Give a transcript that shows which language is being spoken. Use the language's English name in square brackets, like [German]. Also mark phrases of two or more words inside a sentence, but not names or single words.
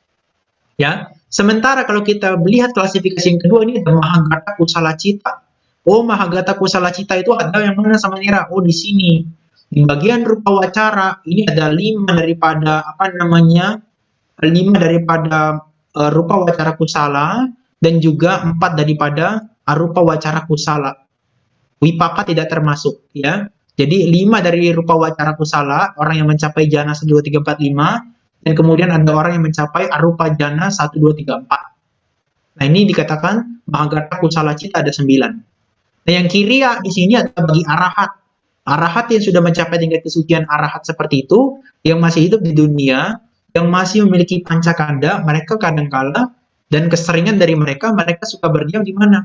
[Indonesian] Ya, sementara kalau kita melihat klasifikasi yang kedua ini ada [Pali] Mahagata Kusala Cita. [Indonesian] Oh, [Pali] Mahagata Kusala Cita [Indonesian] itu ada yang mana sama Nira? Oh, di sini. Di bagian [Pali] rupa wacara [Indonesian] ini ada 5 daripada apa namanya? 5 daripada [Pali] rupa wacara kusala [Indonesian] dan juga 4 daripada [Pali] arupa wacara kusala. [Indonesian] Wipaka tidak termasuk ya. Jadi 5 dari [Pali] rupa wacara kusala, [Indonesian] orang yang mencapai jana 1, 2, 3, 4, 5, dan kemudian ada orang yang mencapai [Pali] arupa jana [Indonesian] 1, 2, 3, 4. Nah, ini dikatakan [Pali] Mahagata Kusala Cita [Indonesian] ada 9. Nah, yang kiriya di sini adalah bagi arahat. Arahat yang sudah mencapai tingkat kesucian arahat seperti itu, yang masih hidup di dunia, yang masih memiliki pancakanda, mereka kadangkala dan keseringan dari mereka, mereka suka berdiam di mana?